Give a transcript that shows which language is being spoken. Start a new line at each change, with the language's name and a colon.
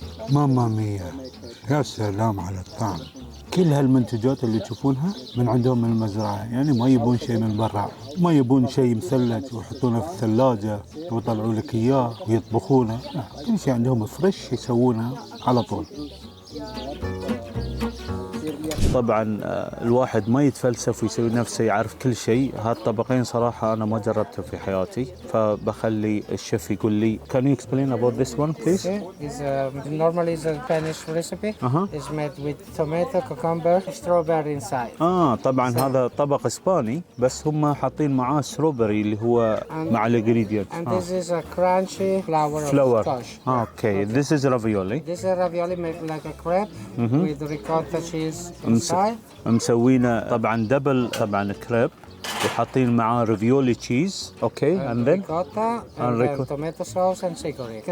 Italian: ماما ميا،
Arabic: يا سلام على الطعم. كل هالمنتجات اللي تشوفونها من عندهم من المزرعة، يعني ما يبون شيء من برا، ما يبون شيء مثلج ويحطونه في الثلاجة ويطلعوا لك اياه ويطبخونه. كل شيء عندهم فريش يسوونه على طول. طبعا الواحد ما يتفلسف ويسوي نفسه يعرف كل شيء. هالطبقين صراحة أنا ما جربته في حياتي، فبخلي الشيف يقول لي.
English: Can you explain about this one please? Normally it's a Spanish recipe. It's made with tomato, cucumber, strawberry inside.
Arabic: طبعا هذا طبق إسباني بس هم حاطين معاه strawberry اللي هو مع الانجريدينت.
English: And this is a crunchy flour. Okay, this is ravioli. This is ravioli made like a crepe with ricotta cheese inside.
Arabic: مسوينا طبعا دبل طبعا كريب وحاطين معاه ريفيولي تشيز. اوكي
English: and then ricotta and then tomato sauce and chicory.